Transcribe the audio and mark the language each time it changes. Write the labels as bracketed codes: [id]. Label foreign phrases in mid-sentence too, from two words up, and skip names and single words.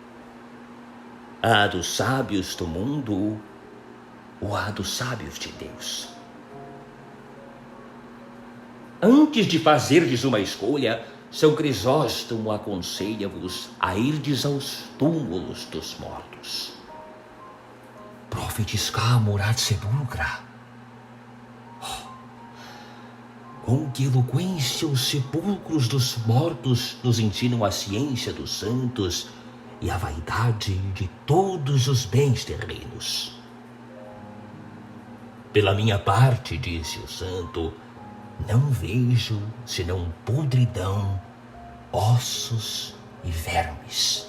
[pt] A dos sábios do mundo ou a dos sábios de Deus? Antes de fazerdes uma escolha, São Crisóstomo aconselha-vos a irdes aos túmulos dos mortos. [la] Profetiscamur ad sepulcra. [pt] Com que eloquência os sepulcros dos mortos nos ensinam a ciência dos santos e a vaidade de todos os bens terrenos. Pela minha parte, disse o santo, não vejo senão podridão, ossos e vermes.